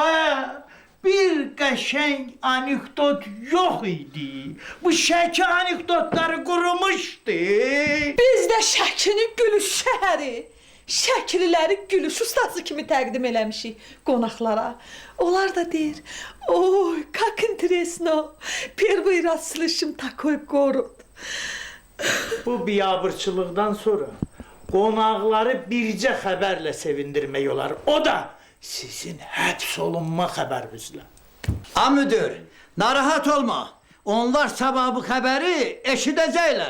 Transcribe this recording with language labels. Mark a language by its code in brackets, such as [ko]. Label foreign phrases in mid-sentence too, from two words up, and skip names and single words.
[az] Bir qəşəng anekdot yox idi. Bu Şəki anekdotları qurumuşdu. Biz də Şəkini gülüş şəhəri, Şəkililəri gülüş ustası kimi təqdim eləmişik qonaqlara. Onlar da deyir, oy, [ru] как интересно, первый раз слышим такой город. [az] Bu biabırçılıqdan sonra qonaqları bircə xəbərlə sevindirmək olar. O da sizin həbs olunma xəbərinizlə. Ha müdür, narahat olma. Onlar sabah bu xəbəri eşidəcəklər.